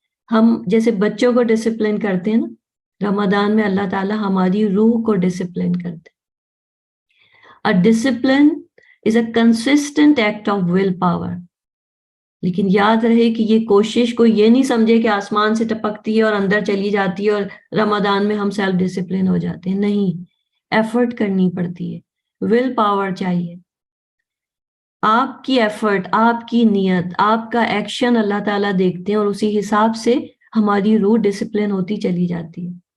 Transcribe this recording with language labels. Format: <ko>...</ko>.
<ur>ہم جیسے بچوں کو ڈسپلن کرتے ہیں نا، رمضان میں اللہ تعالیٰ ہماری روح کو ڈسپلن کرتے ہیں.</ur> <en>A discipline is a consistent act of willpower.</en> <ur>لیکن یاد رہے کہ یہ کوشش کو یہ نہیں سمجھے کہ آسمان سے ٹپکتی ہے اور اندر چلی جاتی ہے اور رمضان میں ہم سیلف ڈسپلن ہو جاتے ہیں. نہیں، ایفرٹ کرنی پڑتی ہے، ول پاور چاہیے. آپ کی ایفرٹ، آپ کی نیت، آپ کا ایکشن اللہ تعالیٰ دیکھتے ہیں اور اسی حساب سے ہماری روح ڈسپلن ہوتی چلی جاتی ہے.</ur>